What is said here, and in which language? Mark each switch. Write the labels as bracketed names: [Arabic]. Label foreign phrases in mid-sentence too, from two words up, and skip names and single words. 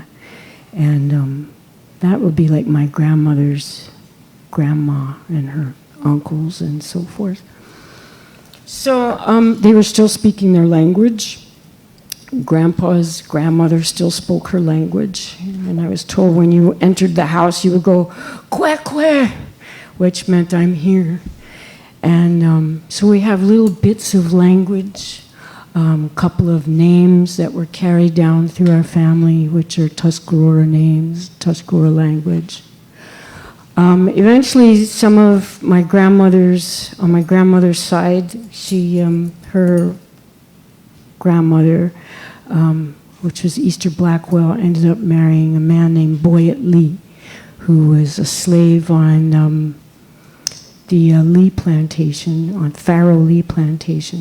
[English] And that would be like my grandmother's grandma and her uncles and so forth. So they were still speaking their language. Grandpa's grandmother still spoke her language. And I was told when you entered the house, you would go, [Tuscarora] "Kwe kwe," [English] which meant I'm here. And so we have little bits of language, a couple of names that were carried down through our family, which are Tuscarora names, Tuscarora language. Eventually, some of my grandmothers, on my grandmother's side, her grandmother, which was Easter Blackwell, ended up marrying a man named Boyett Lee, who was a slave on the Lee plantation, on Farrow Lee plantation.